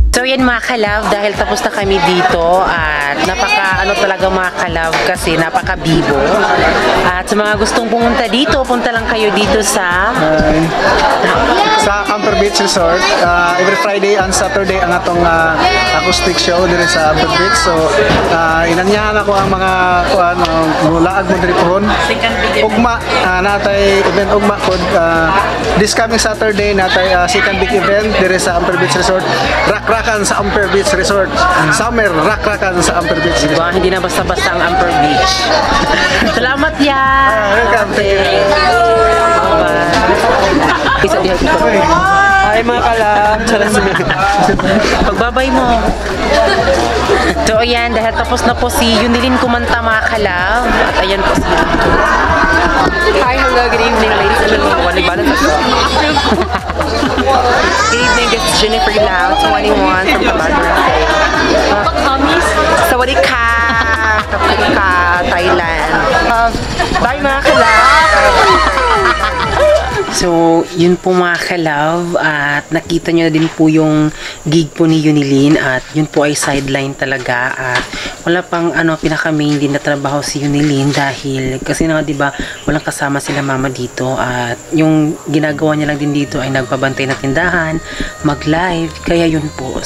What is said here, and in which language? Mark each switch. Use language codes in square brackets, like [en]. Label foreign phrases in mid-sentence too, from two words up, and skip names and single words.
[tl] yan mga ka-love, dahil tapos na kami dito at napaka ano talaga mga ka-love kasi napaka bibo. At sa mga gustong pumunta dito, punta lang kayo dito sa [ceb] Amper Beach Resort. [en] Every Friday and Saturday [ceb] ang atong [en] acoustic show [ceb] diri sa Amper Beach. So inanyahan ako ang mga mulaag mo diri pohon. Ugma natay event ugma pod [en] this coming Saturday [ceb] natay second big event diri sa Amper Beach Resort. Rakrakan sa Amper Beach Resort. Summer rakrakan sa Amper Beach. [tl] Diba? Hindi na basta-basta ang Amper Beach. Salamat yan! Welcome. Hi mga kalam. [ceb] Pagbabay mo. [tl] So ayan, dahil tapos na po si Yunilin kumanta mga kalab. At ayan po si [en] Hi, hello, good evening ladies and gentlemen. Good evening, this is Jennifer Lau, 21 from Tabanan. [th] Sawadee ka. Sawadee ka, Thailand. [tl] Bye mga kalab! So, yun po mga ka-love at nakita nyo na din po yung gig po ni Yunilin at yun po ay sideline talaga at wala pang pinaka main din na trabaho si Yunilin dahil kasi nga diba walang kasama sila mama dito at yung ginagawa niya lang din dito ay nagpabantay na tindahan, mag-live, kaya yun po.